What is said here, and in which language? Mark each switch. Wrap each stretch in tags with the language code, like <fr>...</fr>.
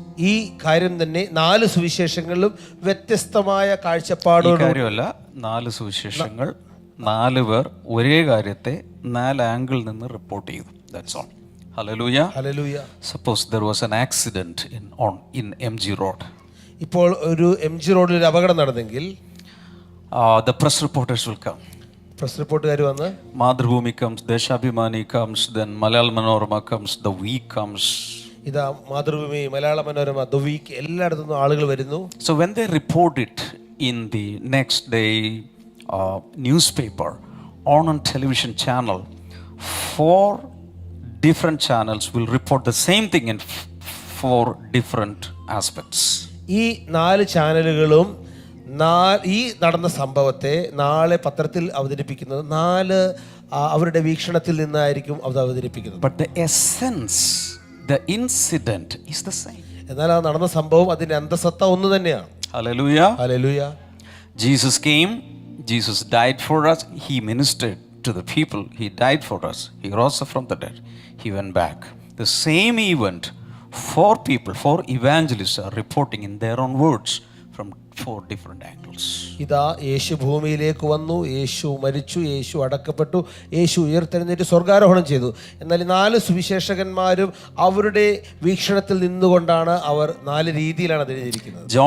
<ml>ഈ കാര്യം തന്നെ 4 സുവിശേഷങ്ങളിലും വ്യത്യസ്തമായ കാഴ്ചപ്പാടോട് കാര്യമല്ല, 4 സുവിശേഷങ്ങൾ 4 പേർ ഒരേ കാര്യത്തെ 4 ആംഗിളിൽ നിന്ന് റിപ്പോർട്ട് ചെയ്തു.</ml> <en>That's all. Hallelujah.</en> <ml>Hallelujah.</ml> <en>Suppose there was an accident in MG Road.</en> <ml>ഇപ്പോൾ ഒരു MG റോഡിൽ ഒരു അപകടം നടന്നെങ്കിൽ</ml> <en>The press reporters will come.</en> <ml>Press റിപ്പോർട്ടുകാർ വന്ന്,</ml> <en>Madhrubhumi comes, Deshabhimani comes, then Malayalam Manorama comes, The Week comes.</en> <ml>ഇതാ Mathrubhumi, Malayala Manorama, the week, എല്ലായിടത്തു നിന്നും ആളുകൾ വരുന്നു.</ml> <en>So when they report it in the next day newspaper on television channel, 4 different channels will report the same thing in 4 different aspects.</en> <ml>ഈ 4 ചാനലുകളും ഈ നടന്ന സംഭവത്തെ നാളെ പത്രത്തിൽ അവതരിപ്പിക്കുന്നത് 4 അവരുടെ വീക്ഷണത്തിൽ നിന്നായിരിക്കും അത് അവതരിപ്പിക്കുന്നത്.</ml> <en>But the essence, the incident is the same.</en> <ml>എന്നാൽ ആ നടന്ന സംഭവം, അതിന്റെ അന്തസത്ത ഒന്ന് തന്നെയാണ്.</ml> <en>Hallelujah.</en> <ml>Hallelujah.</ml> <en>Jesus came, Jesus died for us, he ministered to the people, he died for us, he rose up from the dead, he went back. The same event, 4 people, 4 evangelists are reporting in their own words from 4 different angles.</en> <ml>ഇതാ യേശു ഭൂമിയിലേക്ക് വന്നു, യേശു മരിച്ചു, യേശു അടക്കപ്പെട്ടു, യേശു ഉയർത്തെഴുന്നേറ്റ് സ്വർഗാരോഹണം ചെയ്തു. എന്നാൽ 4 സുവിശേഷകന്മാരും അവരുടെ വീക്ഷണത്തിൽ നിന്നുകൊണ്ടാണ് അവർ 4 രീതിയിലാണ് അത് എഴുതിയിരിക്കുന്നത്.</ml>